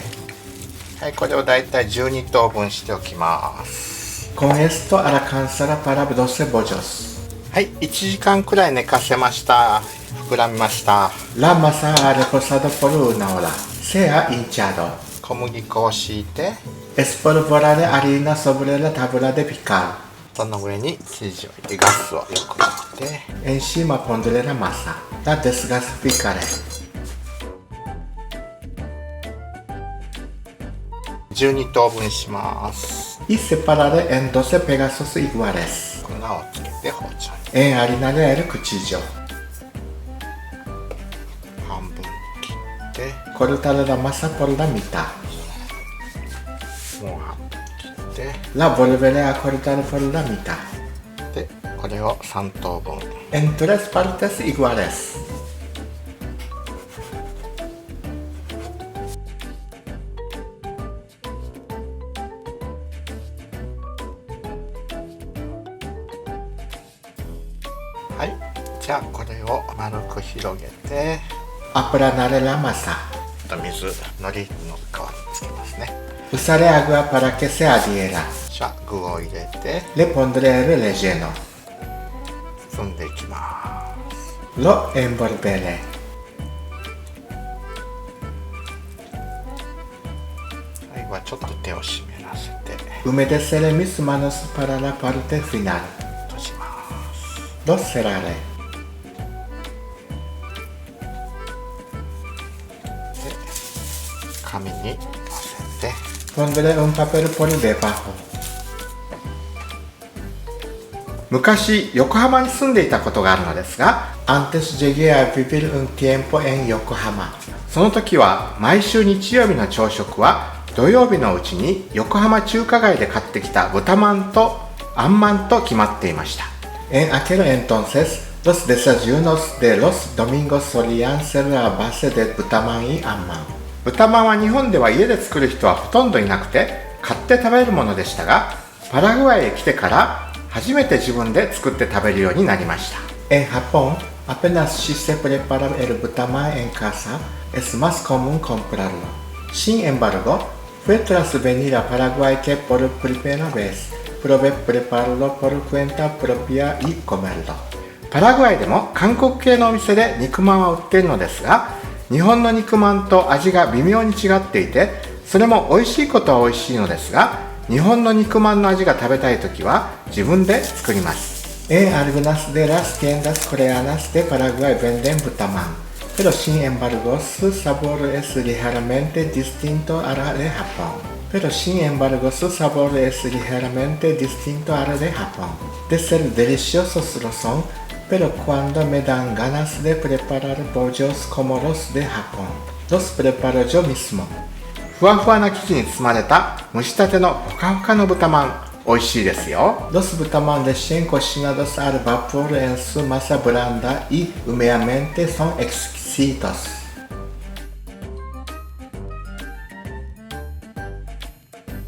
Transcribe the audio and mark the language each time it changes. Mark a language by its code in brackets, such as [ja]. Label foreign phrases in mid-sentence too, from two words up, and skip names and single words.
[ja] はい、これをだいたい12等分しておきます。 [es] Con esto alcanzará para 12 bollos. [ja] はい、1時間くらい寝かせました。膨らみました。 [es] La masa ha reposado por una hora. Se ha hinchado. [ja] 小麦粉を敷いて、 [es] Espolvorearé harina sobre la tabla de picar. [ja] その上に生地を入れ、ガスをよく入れて、 [es] Encima pondré la masa. La desgasificaré. [ja] 12 等分します。 [es] Y separaré en 12 pedazos iguales. [ja] 粉をつけて包丁に [es] Enharinaré el cuchillo. [ja] 半分に切って、 [es] Cortaré la masa por la mitad. [ja] もう半分切って、 [es] La volveré a cortar por la mitad. [ja] で、これを3等分。 [es] En 3 partes iguales. [ja] はい、じゃあこれを丸く広げて、 [es] Aplanaré la masa. [ja] 水、海苔の代わりにつけますね。 [es] Usaré agua para que se adhiera. [ja] じゃあ具を入れて [es] Le pondré el relleno. [ja] 包んでいきま [es] Lo envolveré. [ja] す。最後はちょっと手を湿らせて [es] Humedeceré mis manos para la parte final. [ja] 閉じます。 [es] Lo cerraré. [ja] で、紙にのせて、 [es] Pondré un papel por debajo. [ja] 昔横浜に住んでいたことがあるのですが、 [es] Antes llegué a vivir un tiempo en Yokohama. [ja] その時は毎週日曜日の朝食は土曜日のうちに横浜中華街で買ってきた豚まんとあんまんと決まっていました。 [es] En aquel entonces, los desayunos de los domingos solían ser a base de butaman y amman. [ja] 豚まんは日本では家で作る人はほとんどいなくて買って食べるものでしたが、パラグアイへ来てから初めて自分で作って食べるようになりました。 [es] En Japón, apenas si se prepara el butaman en casa, es más común comprarlo. Sin embargo, fue tras venir a Paraguay que por primera vez probé prepararlo por cuenta propia y comerlo. [ja] パラグアイでも韓国系のお店で肉まんは売っているのですが、日本の肉まんと味が微妙に違っていて、それも美味しいことは美味しいのですが、日本の肉まんの味が食べたいときは自分で作ります。 [es] En algunas de las tiendas coreanas de Paraguay venden butaman, pero sin embargo su sabor es ligeramente distinto a la de Japón. De ser deliciosos lo son, pero cuando me dan ganas de preparar pollos como los de Japón, los preparo yo mismo. [ja] ふわふわな生地に包まれた蒸したてのほかほかの豚まん、美味しいですよ。 [es] Los butaman recién cocinados al vapor en su masa blanda y humeante son exquisitos.